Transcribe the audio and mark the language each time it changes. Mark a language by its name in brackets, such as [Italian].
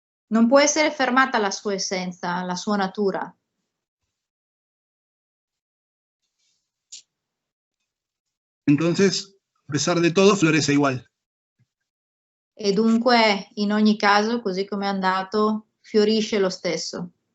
[Italian] non può essere fermata la sua essenza, la sua natura. [Spanish] Entonces, a pesar de todo, florece igual. [Italian] E dunque, in ogni caso, così come è andato, fiorisce lo stesso.